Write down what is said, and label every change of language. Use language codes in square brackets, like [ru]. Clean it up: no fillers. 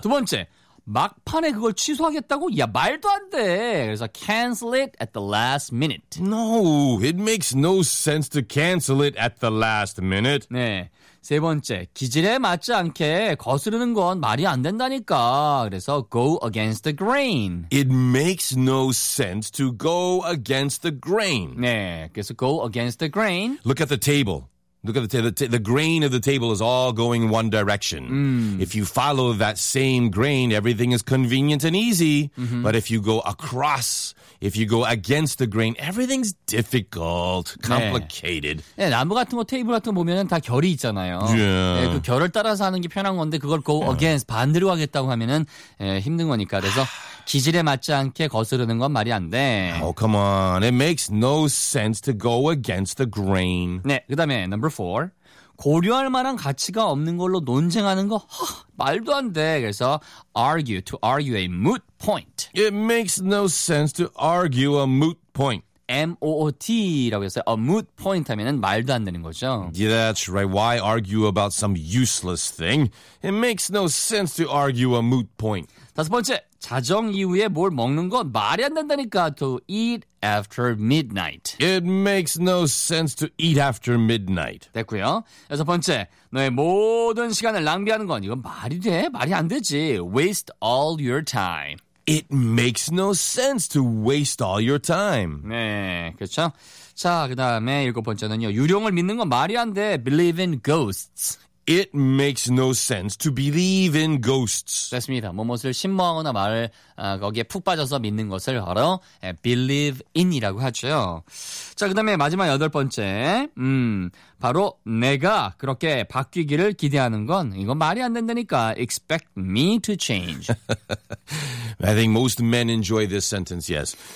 [ko] 두 번째, 막판에 그걸 취소하겠다고? 야, 말도 안 돼. 그래서 [en] cancel it at the last minute. No, it makes no sense to cancel it at the last minute. [ko] 네. 세 번째, 기질에 맞지 않게 거스르는 건 말이 안 된다니까. 그래서 [en] go against the grain. It makes no sense to go against the grain. [ko] 네, 그래서 [en] go against the grain. Look at the table. Look at the grain of the table is all going one direction. If you follow that same grain, everything is convenient and easy. Mm-hmm. But if you go across, if you go against the grain, everything's difficult, complicated. [ko] 네. 네, 나무 같은 거, 테이블 같은 거 보면은 다 결이 있잖아요. [en] Yeah. [ko] 네, 그 결을 따라서 하는 게 편한 건데 그걸 go against, 반대로 하겠다고 하면은 힘든 거니까. 그래서 기질에 맞지 않게 거스르는 건 말이 안 돼. [en] Oh, come on. It makes no sense to go against the grain. [ko] 네, 그 다음에 number four. 고려할 만한 가치가 없는 걸로 논쟁하는 거 말도 안 돼. 그래서 [en] argue, to argue a moot point. It makes no sense to argue a moot point. [ko] M-O-O-T라고 했어요. A moot point 하면은 말도 안 되는 거죠. [en] Yeah, that's right. Why argue about some useless thing? It makes no sense to argue a moot point. [ko] 다섯 번째, 자정 이후에 뭘 먹는 건 말이 안 된다니까. [en] To eat after midnight. It makes no sense to eat after midnight. [ko] 됐고요. 여섯 번째, 너의 모든 시간을 낭비하는 건 이건 말이 돼? 말이 안 되지. [en] Waste all your time. It makes no sense to waste all your time. [ko] 네, 그렇죠? 자, 그 다음에 일곱 번째는요. 유령을 믿는 건 말이 안 돼. [en] Believe in ghosts. It makes no sense to believe in ghosts. [ko] 됐습니다. 무엇을 신뢰하거나 말을 거기에 푹 빠져서 믿는 것을 바로 believe in이라고 하죠. 자, 그 다음에 마지막 여덟 번째. 바로 내가 그렇게 바뀌기를 기대하는 건 이건 말이 안 된다니까. [en] Expect me to change. I think most men enjoy this sentence, yes.